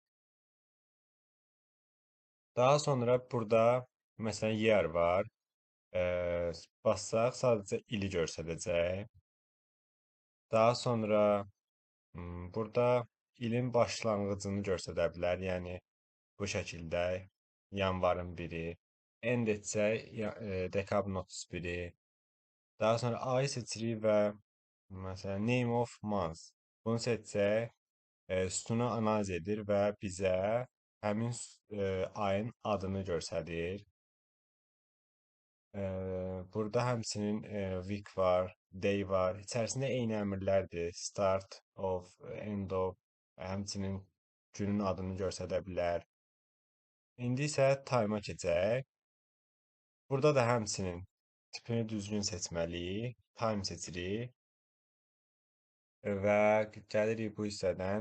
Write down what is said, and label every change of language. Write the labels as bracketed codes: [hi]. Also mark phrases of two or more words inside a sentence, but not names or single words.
[az] Daha sonra burada məsələn year var. Bassaq sadəcə ili göstərəcək. Daha sonra burada ilin başlanğıcını göstərə bilər, yəni bu şəkildə yanvarın 1-i, end etsək dekabrın 31-i. Daha sonra ayı seçirik və məsələn [en] name of month. [az] Bunu seçsək sütunu analiz edir və bizə həmin ayın adını göstərir. Burada həmçinin week var, day var. İçərisində eyni əmrlərdir. [en] Start of, end of, [az] həmçinin günün adını göstərə bilər. İndi isə time-a keçək. Burada da həmçinin tipini düzgün seçməliyik. Time seçirik və gəlirik bu hissədən.